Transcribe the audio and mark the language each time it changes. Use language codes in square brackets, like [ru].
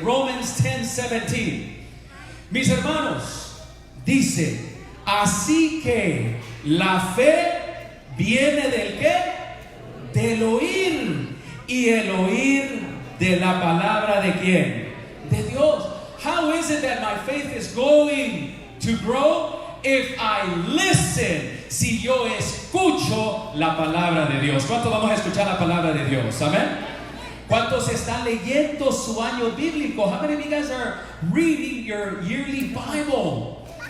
[es] Romans 10:17. Mis hermanos, dice, así que la fe viene ¿del qué? Del oír, y el oír de la palabra ¿de quién? De Dios. [en] How is it that my faith is going to grow? If I listen, [es] si yo escucho la palabra de Dios. ¿Cuántos vamos a escuchar la palabra de Dios? Amén. ¿Cuántos están leyendo su año bíblico? [en] How many of you guys are reading your yearly Bible?